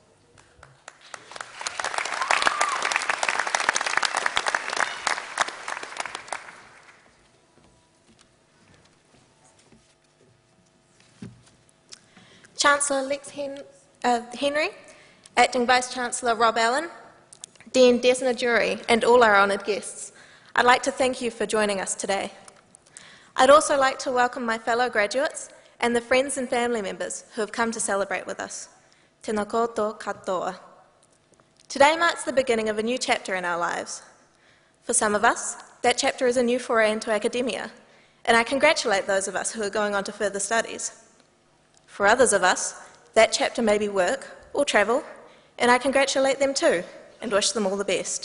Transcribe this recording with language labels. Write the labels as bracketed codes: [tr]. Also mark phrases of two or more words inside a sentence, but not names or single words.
[en] Chancellor Lex Henry, Acting Vice-Chancellor Rob Allen, Dean Desna Jury, and all our honoured guests, I'd like to thank you for joining us today. I'd also like to welcome my fellow graduates and the friends and family members who have come to celebrate with us. [mi] Tēnā koutou katoa. [en] Today marks the beginning of a new chapter in our lives. For some of us, that chapter is a new foray into academia, and I congratulate those of us who are going on to further studies. For others of us, that chapter may be work or travel, and I congratulate them too, and wish them all the best.